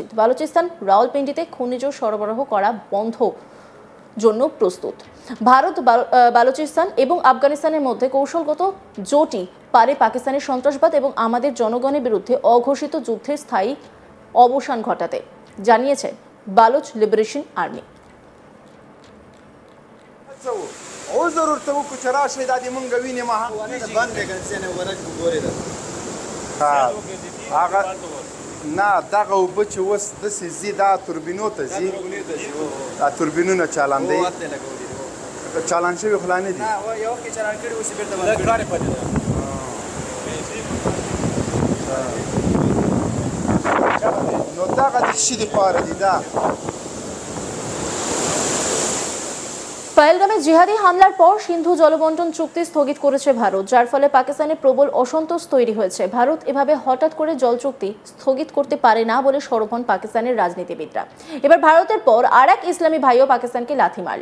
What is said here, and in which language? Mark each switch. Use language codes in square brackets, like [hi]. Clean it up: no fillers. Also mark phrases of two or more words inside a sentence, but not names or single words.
[bn] বালুচিস্তান রাওয়ালপিন্ডিতে খনিজ সরবরাহ করা বন্ধ জন্য প্রস্তুত। ভারত বালুচিস্তান এবং আফগানিস্তানের মধ্যে কৌশলগত জোটই পারে পাকিস্তানের সন্ত্রাসবাদ এবং আমাদের জনগণের বিরুদ্ধে অঘোষিত যুদ্ধের স্থায়ী অবসান ঘটাতে, জানিয়েছে বালুচ লিবারেশন আর্মি। [ps] نه دغه اوبه چې اوس داسې ځي دا توربینو ته ځي دا توربینونه چالان دی چالان شوي خو لا نه دي نو دغه د څه دپاره دي دا [bn] পহেলগামে জিহাদি হামলার পর সিন্ধু জলবন্টন চুক্তি স্থগিত করেছে ভারত, যার ফলে পাকিস্তানে প্রবল অসন্তোষ তৈরি হয়েছে। ভারত এভাবে হঠাৎ করে জল চুক্তি স্থগিত করতে পারে না বলে সরব হন পাকিস্তানের রাজনীতিবিদরা। এবার ভারতের পর আর এক ইসলামী ভাইও পাকিস্তানকে লাথি মারল।